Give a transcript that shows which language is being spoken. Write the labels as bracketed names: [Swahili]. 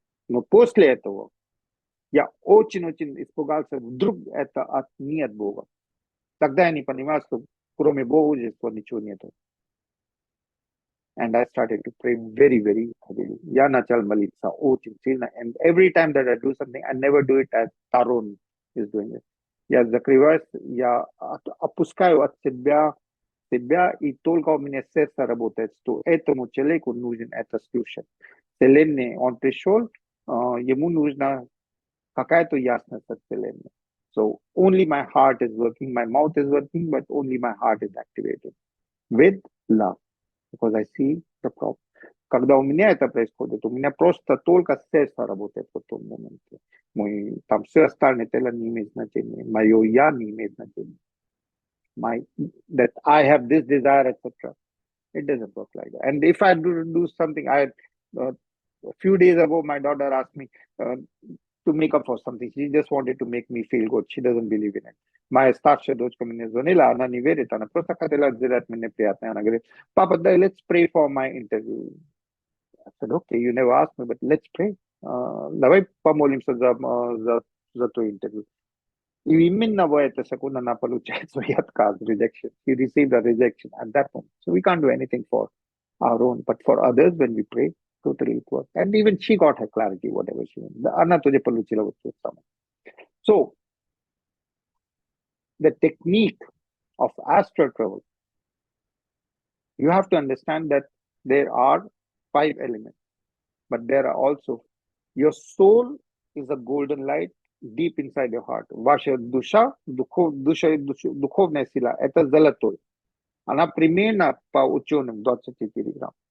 [Russian] Но после этого я очень-очень испугался, вдруг это не от Бога. Тогда я не понимал, что кроме Бога здесь ничего нету. [English] And I started to pray very, very heavily. [Russian] Я начал молиться очень сильно. [English] And every time that I do something, I never do it as Tarun is doing it. [Russian] Я закрываюсь, я опускаю от себя, и только у меня сердце работает, что этому человеку нужен этот слушать. Вселенная, он пришел, ему нужна какая-то ясность от Вселенной. [English] So only my heart is working, my mouth is working, but only my heart is activated with love. Because I see the problem. [Russian] Когда у меня это происходит, у меня просто только сердце работает в том моменте. Там все остальное тело не имеет значения. Мое я не имеет значения. [English] That I have this desire, etc. It doesn't work like that. And if I do something, a few days ago, my daughter asked me to make up for something. She just wanted to make me feel good. She doesn't believe in it. [Russian] Моя старшая дочка мне звонила, она не верит, она просто хотела сделать мне приятно. Она говорит, [English] Papa, let's pray for my interview. I said, okay, you never asked me, but let's pray. [Russian] Давай помолимся за то интервью. И именно в эту секунду она получает свой отказ, rejection. [English] She received a rejection at that moment. So we can't do anything for our own, but for others, when we pray, totally it works. And even she got her clarity, whatever she wanted. [Russian] Она тоже получила вот то самое. [English] So, the technique of astral travel, you have to understand that there are 5 elements, but there are also, your soul is a golden light deep inside your heart. [Russian] Ваша душа, духовная сила, это золотой. Она примерно по ученым 24 грамм.